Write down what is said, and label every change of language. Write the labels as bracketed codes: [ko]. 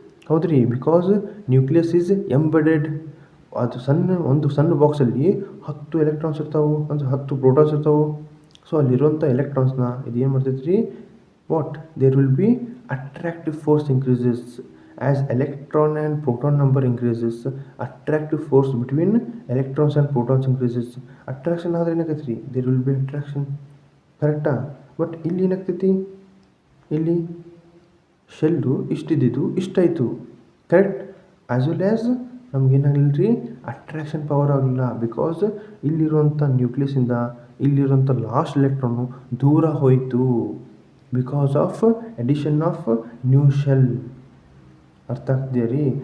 [kn] ಹೌದು ರೀ, [en] Because nucleus is embedded. [kn] ಅದು ಒಂದು ಸಣ್ಣ ಬಾಕ್ಸಲ್ಲಿ 10 ಎಲೆಕ್ಟ್ರಾನ್ಸ್ ಇರ್ತಾವೆ, ಅಂದರೆ 10 ಪ್ರೋಟಾನ್ಸ್ ಇರ್ತಾವೆ. ಸೊ ಅಲ್ಲಿರುವಂಥ ಎಲೆಕ್ಟ್ರಾನ್ಸ್ನ ಇದು ಏನು ಮಾಡ್ತೈತೆ ರೀ, [en] What there will be attractive force increases as electron and proton number increases. Attractive force between electrons and protons increases. Attraction [kn] ಆದರೆ ಏನಾಗೈತೆ ರೀ, [en] there will be attraction, ಕರೆಕ್ಟಾ. [kn] ಬಟ್ ಇಲ್ಲಿ ಏನಾಗ್ತೈತಿ, ಇಲ್ಲಿ shell ಇಷ್ಟಿದ್ದು ಇಷ್ಟಾಯಿತು, correct. As well as ನಮಗೇನಾಗಲಿಲ್ಲ ರೀ, attraction power ಆಗಲಿಲ್ಲ. Because ಇಲ್ಲಿರುವಂಥ ನ್ಯೂಕ್ಲಿಯಸ್ಸಿಂದ ಇಲ್ಲಿರುವಂಥ ಲಾಸ್ಟ್ ಎಲೆಕ್ಟ್ರಾನು ದೂರ ಹೋಯಿತು, [en] Because of addition of new shell. [kn] ಅರ್ಥ ಆಗ್ತಿದೆಯಾ ರೀ.